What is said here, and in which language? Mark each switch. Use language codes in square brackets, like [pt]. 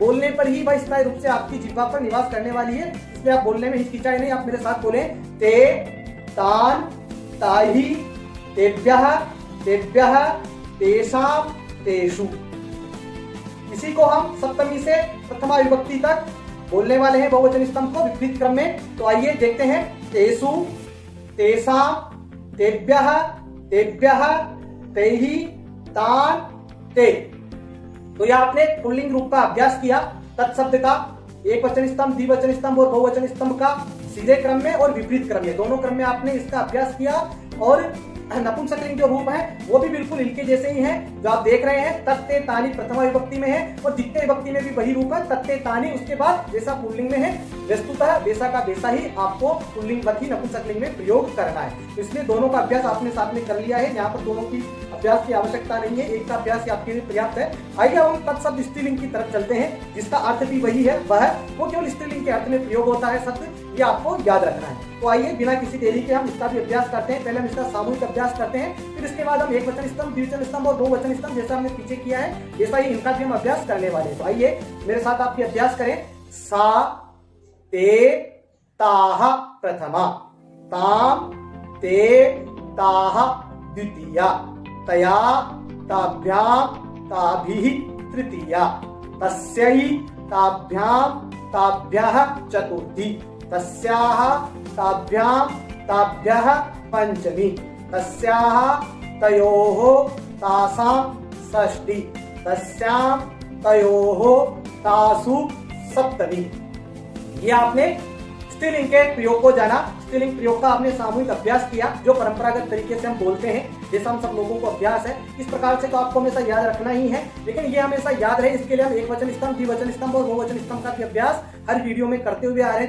[hi] बोलने पर ही वह स्थायी रूप से आपकी जिह्वा पर निवास करने वाली है, इसलिए आप बोलने में हिचकिचाए नहीं। आप मेरे साथ बोले [sa] ते, तान, ताही, तेभ्यः, तेभ्यः, तेषां, तेषु। [hi] इसी को हम सप्तमी से प्रथमा विभक्ति तक बोलने वाले हैं बहुवचन स्तंभ को विपरीत क्रम में। तो आइए देखते हैं, [sa] तेषु, तेषां, तेभ्यः, तेभ्यः, तैहि, तान, ते। [hi] तो यह आपने पुल्लिंग रूप का अभ्यास किया तत्शब्द का, एक वचन स्तंभ, द्विवचन स्तंभ और बहुवचन स्तंभ का सीधे क्रम में और विपरीत क्रम में, दोनों क्रम में आपने इसका अभ्यास किया। और नपुंसकलिंग जो रूप है वो भी बिल्कुल इनके जैसे ही है जो आप देख रहे हैं। तत्ते तानी प्रथमा विभक्ति में है और द्वितीय विभक्ति में भी वही रूप है, तत्ते तानी। उसके बाद जैसा पुल्लिंग में है वस्तुतः वैसा का वैसा ही आपको पुल्लिंग ही नपुंसकलिंग में प्रयोग करना है। तो इसलिए दोनों का अभ्यास आपने साथ में कर लिया है, यहाँ पर दोनों की अभ्यास की आवश्यकता नहीं है, एक का अभ्यास आपके लिए पर्याप्त है। आइए अब हम तत्शब्द स्त्रीलिंग की तरफ चलते हैं, जिसका अर्थ भी वही है, वो केवल स्त्रीलिंग के अर्थ में प्रयोग होता है शब्द, ये आपको याद रखना है। तो आइए बिना किसी देरी के हम इसका भी अभ्यास करते हैं। पहले हम इसका सामूहिक अभ्यास करते हैं, फिर इसके बाद हम एक वचन स्तंभ, द्विवचन स्तंभ और बहुवचन स्तंभ जैसा हमने पीछे किया है वैसा ही इनका भी हम अभ्यास करने वाले हैं। तो आइए मेरे साथ आप अभ्यास करें। [sa] सा, ते, ताः प्रथमा, ताम, ते, ताः द्वितीया, तया, ताभ्यां, ताभिः तृतीया, तस्यै, ताभ्यां, ताभ्यः चतुर्थी, तस्याः, ताभ्यां, ताभ्यः पंचमी, तस्याः, तयोः, तासां षष्ठी, तस्यां, तयोः, तासु सप्तमी। [hi] ये आपने स्त्रीलिंग के प्रयोग को जाना, स्त्रीलिंग प्रयोग का आपने सामूहिक अभ्यास किया जो परंपरागत तरीके से हम बोलते हैं, जैसा हम सब लोगों को अभ्यास है। इस प्रकार से तो आपको हमेशा याद रखना ही है, लेकिन ये हमेशा याद रहे इसके लिए हम एक वचन स्तंभ, द्विवचन स्तंभ और बहुवचन स्तंभ का भी अभ्यास हर वीडियो में करते हुए आ रहे हैं।